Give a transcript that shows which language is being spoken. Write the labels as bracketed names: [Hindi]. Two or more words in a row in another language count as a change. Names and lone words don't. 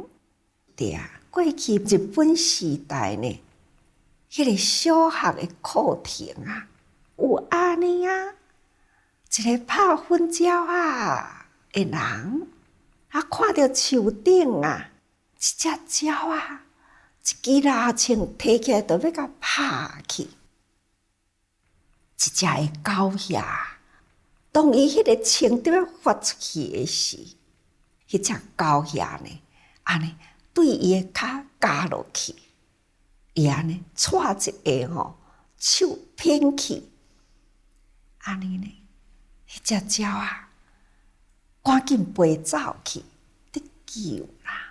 [Min Nan Chinese] 过去日本时代呢，迄个小学的课程有安尼一个拍粉鸟的人看到树顶一只鸟一支蜡枪摕起来，就要甲拍去。一只的狗遐，当伊迄个枪就要发出去的时，迄只狗遐呢，安尼对伊的脚夹落去，伊安尼踹一下手偏去，安尼呢，迄只鸟赶紧飞走去得救啦。